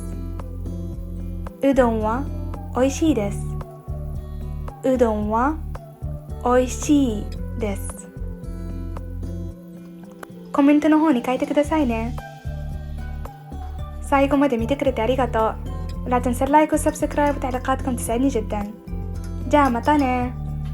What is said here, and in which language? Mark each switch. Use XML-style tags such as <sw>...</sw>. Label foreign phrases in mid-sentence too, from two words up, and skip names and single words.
<ja>うどんはおいしいです。うどんはおいしいです。コメントの方に書いてくださいね。最後まで見てくれてありがとう。</ja> <ar>لا تنسى اللايك والسبسكرايب وتعليقاتكم تساعدني جدا.</ar> <ja>じゃあまたね。</ja>